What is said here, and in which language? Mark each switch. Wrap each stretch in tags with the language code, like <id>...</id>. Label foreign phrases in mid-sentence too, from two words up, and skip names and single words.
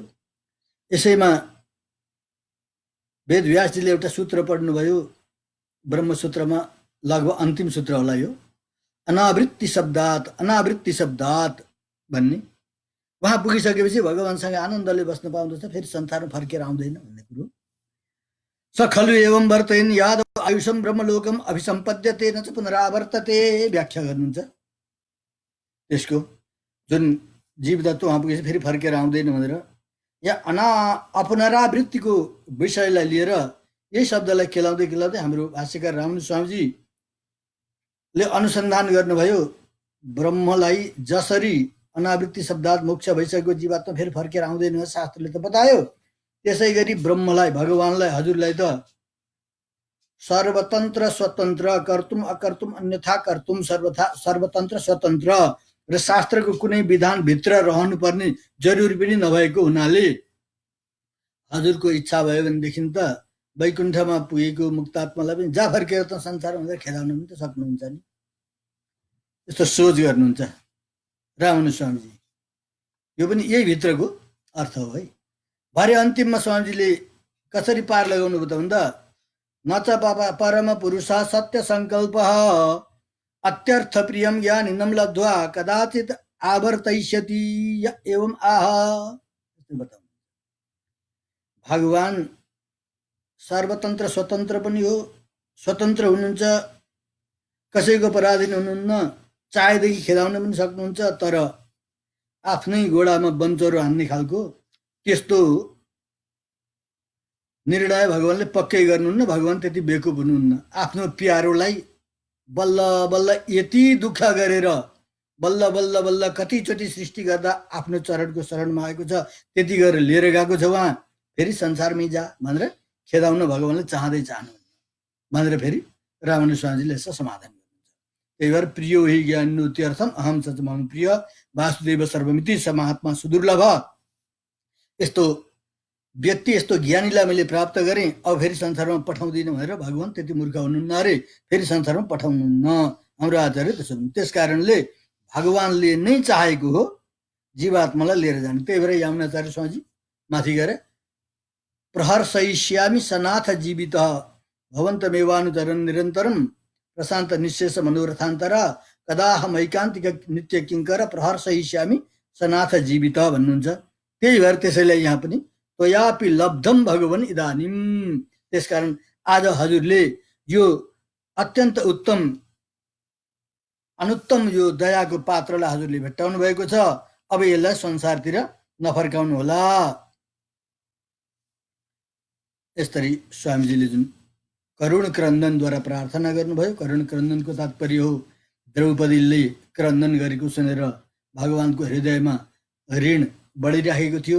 <ne>यसैमा वेदव्यासजीले एउटा सूत्र पढ्नुभयो, ब्रह्मसूत्रमा लगभग अन्तिम सूत्र होला यो,</ne> <sa>अनावृत्ति शब्दात</sa> <ne>भन्ने। उहाँ पुगिसकेपछि भगवानसँग आनन्दले बस्न पाउँदछ, फेरि संसारमा फर्केर आउँदैन भन्ने कुरो।</ne> <sa>स खलु एवं वर्तयन् यादव आयुषम ब्रह्मलोकम अभिसम्पद्यते न च पुनरावर्तते।</sa> <ne>व्याख्या गर्नुहुन्छ त्यसको, जुन जीवतत्व उहाँ पुगेपछि फेरि फर्केर आउँदैन भनेर। यहाँ अपनरावृत्तिको विषयलाई लिएर यही शब्दलाई केलाउँदै हाम्रो भाष्यकार रामानुज स्वामीजीले अनुसन्धान गर्नुभयो। ब्रह्मलाई जसरी</ne> <sa>अनावृत्ति शब्दात</sa> <ne>मोक्ष भइसकेको जीवात्मा फेरि फर्केर आउँदैन शास्त्रले त बतायो, त्यसै गरी ब्रह्मलाई, भगवानलाई, हजुरलाई त</ne> <sa>सर्वतन्त्र स्वतन्त्र, कर्तुम अकर्तुम अन्यथा कर्तुम, सर्वतन्त्र स्वतन्त्र</sa> <ne>र शास्त्रको कुनै विधान भित्र रहनुपर्ने जरुरी पनि नभएको हुनाले हजुरको इच्छा भयो भनेदेखि त वैकुण्ठमा पुगेको मुक्तात्मालाई पनि जा फर्केर त संसारमा भनेर खेदाउन पनि त सक्नुहुन्छ नि। यस्तो सोच गर्नुहुन्छ रामानुज स्वामीजी। यो पनि यही भित्रको अर्थ हो है। भरे अन्तिममा स्वामीजीले कसरी पार लगाउनु भयो त भन्दा,</ne> <sa>न च परम पुरुष सत्य संकल्प अत्यर्थ प्रियम ज्ञानिनं लब्ध्वा कदाचित आवर्तयिष्यति एवं आह।</sa> <ne>भगवान</ne> <sa>सर्वतन्त्र स्वतन्त्र</sa> <ne>पनि हो, स्वतन्त्र हुनुहुन्छ, कसैको पराधीन हुनुहुन्न, चाहेदेखि खेदाउन पनि सक्नुहुन्छ, तर आफ्नै गोडामा बन्चरो हान्ने खालको त्यस्तो निर्णय भगवानले पक्कै गर्नुहुन्न। भगवान त्यति बेकुब हुनुहुन्न। आफ्नो प्यारोलाई बल्ल बल्ल यति दुःख गरेर बल्ल बल्ल बल्ल कतिचोटि सृष्टि गर्दा आफ्नो चरणको शरणमा आएको छ, त्यति गरेर लिएर गएको छ उहाँ, फेरि संसारमै जा भनेर खेदाउन भगवानले चाहनुहुन्न भनेर फेरि रामानुज स्वामीजीले यसो समाधान गर्नुहुन्छ।</ne> <sa>त्यही भएर प्रियो हि ज्ञानोत्यर्थम अहम सच मम प्रिय वासुदेव सर्वमिति स महात्मा सुदुर्लभ।</sa> <ne>यस्तो व्यक्ति, यस्तो ज्ञानीलाई मैले प्राप्त गरेँ, अब फेरि संसारमा पठाउँदिनँ भनेर भगवान त्यति मूर्ख हुनुहुन्न अरे, फेरि संसारमा पठाउनुहुन्न। हाम्रो आचार्य त्यसो हुनु। त्यस कारणले भगवानले नै चाहेको हो जीवात्मालाई लिएर जाने। त्यही भएर यामुनाचार्य स्वामीजी माथि गएर</ne> <sa>प्रहर्षयिष्यामि सनाथ जीवित भवन्तमेवानुचरन् निरन्तरं प्रशान्त निःशेष मनोरथान्तर कदाहम ऐकान्तिक नित्य किङ्कर प्रहर्षयिष्यामि सनाथ जीवित भन्नुहुन्छ।</sa> <ne>त्यही भएर त्यसैलाई यहाँ पनि</ne> <sa>त्वयापि लब्धम भगवन् इदानीम।</sa> <ne>त्यसकारण आज हजुरले यो अत्यन्त उत्तम अनुत्तम यो दयाको पात्रलाई हजुरले भेट्टाउनु भएको छ। अब यसलाई संसारतिर नफर्काउनु होला। यसरी स्वामीजीले जुन करुण क्रन्दनद्वारा प्रार्थना गर्नुभयो, करुण क्रन्दनको तात्पर्य हो द्रौपदीले क्रन्दन गरेको सुनेर भगवानको हृदयमा ऋण बढिराखेको थियो।</ne>